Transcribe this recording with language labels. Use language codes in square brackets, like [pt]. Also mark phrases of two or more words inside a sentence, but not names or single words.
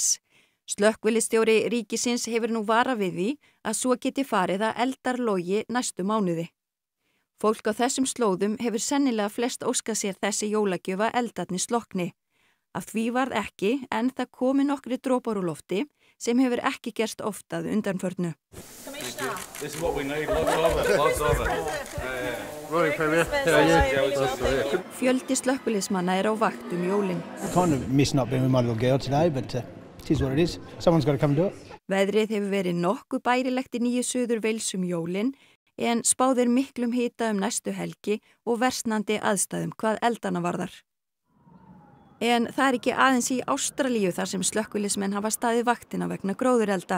[is] Slökkviliðsstjóri ríkisins hefur nú varað við því að svo geti farið að eldar logi næstu mánuði. Fólk á þessum slóðum hefur sennilega flest óskað sér þessi jólagjöf að eldarnir slokkni. Af því varð ekki en það komi nokkri dropar úr lofti sem hefur ekki gerst oft að undanförnu. [en] This is what we need, lots of it. [is] Fjöldi slökkviliðsmanna á vakt jólin. [en] Kind of missing up being with my little girl today, but it is what it is. Someone's got to come and do it. [is] Veðrið hefur verið nokkuð bærilegt í 9 suður Wales jólin en spáð miklum hita næstu helgi og versnandi aðstæðum hvað eldana varðar. En það ekki aðeins í Ástralíu þar sem slökkviliðsmenn hafa staðið vaktina vegna gróðurelda.